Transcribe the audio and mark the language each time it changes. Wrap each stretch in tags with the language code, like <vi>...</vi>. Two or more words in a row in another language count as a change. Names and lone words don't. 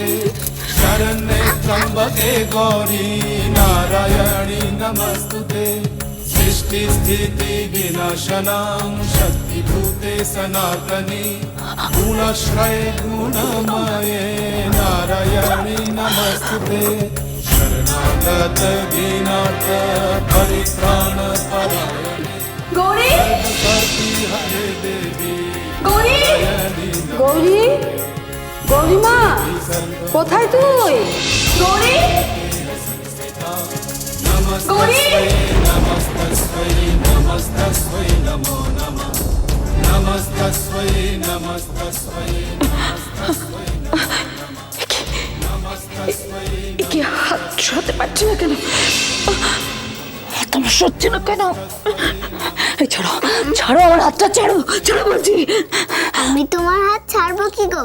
<sa>शरण्ये त्र्यंबके गौरी नारायणी नमस्तुते सृष्टि स्थिति विनाशनां शक्तिभूते सनातनी गुणाश्रये गुणमये नारायणी नमस्तुते शरणागत दीनार्थ परित्राण परायणे</sa> <bn>গৌরী,</bn> <sa>सर्वशक्ति हरे देवी</sa> <bn>গৌরী, গৌরী, গৌরীমা, কোথায় তুই? গৌরী, গৌরী!</bn> <sa>नमस्तस्मै नमस्तस्मै नमो नमः नमस्तस्मै नमस्तस्मै</sa> <bn>কি হাত ছড়াতে পারছি না কেন? হাত আমার সহ্য না কেন? এই ছাড়ো, ছাড়ো আমার হাতটা, ছাড়ো, ছাড়ো বলছি। আমি তোমার হাত ছাড়বো কি গো?</bn>